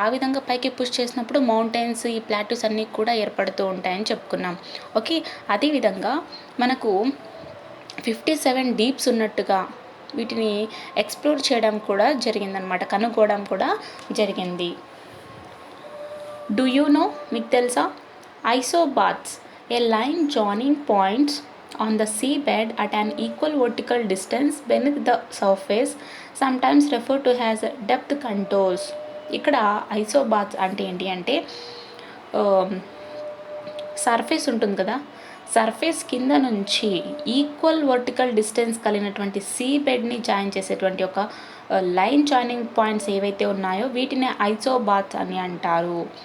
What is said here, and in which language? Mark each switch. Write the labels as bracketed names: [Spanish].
[Telugu] ఆ విధంగా పైకి పుష్ చేసినప్పుడు మౌంటైన్స్, ఈ ప్లాట్యూస్ అన్నీ కూడా ఏర్పడుతూ ఉంటాయని చెప్పుకున్నాం. ఓకే, అదేవిధంగా మనకు 57 డీప్స్ ఉన్నట్టుగా వీటిని ఎక్స్ప్లోర్ చేయడం కూడా జరిగిందనమాట, కనుక్కోవడం కూడా జరిగింది. [English] do you know, [Telugu] మీకు తెలుసా? [English] Isobaths, a line joining points on the seabed at an equal vertical distance beneath the surface, sometimes referred to as depth contours. [Telugu] ఇక్కడ ఐసోబాత్స్ అంటే ఏంటి అంటే సర్ఫేస్ ఉంటుంది కదా, సర్ఫేస్ కింద నుంచి ఈక్వల్ వర్టికల్ డిస్టెన్స్ కలిగినటువంటి సీ బెడ్ని జాయిన్ చేసేటువంటి ఒక లైన్ జాయినింగ్ పాయింట్స్ ఏవైతే ఉన్నాయో వీటిని ఐసోబాత్స్ అని అంటారు.